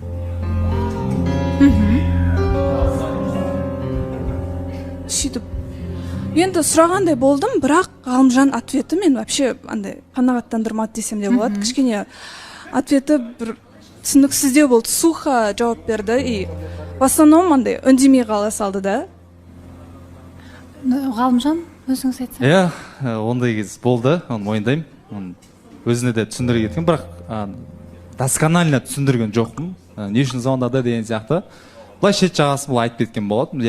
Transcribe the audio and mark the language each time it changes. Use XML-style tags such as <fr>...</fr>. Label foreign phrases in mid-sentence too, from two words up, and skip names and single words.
<kk>Сөйтіп, енді сұрағандай болдым, бірақ Ғалымжан ответі мен вообще андай қанағаттандырмады десем де болады. Кішкене ответі бір түсініксіздеу болды, сухо жауап берді</kk> <ru>и в основном</ru> <kk>андай үндемей қала салды да. Ғалымжан, өзіңіз айтсаңыз. Иә, ондай кез болды, оны мойындаймын. Өзіне де түсіндіре кеткен, бірақ досконально түсіндірген жоқпын. Не үшін звондады деген сияқты. Былай шет жағасы бұл айтып кеткен болады.</kk>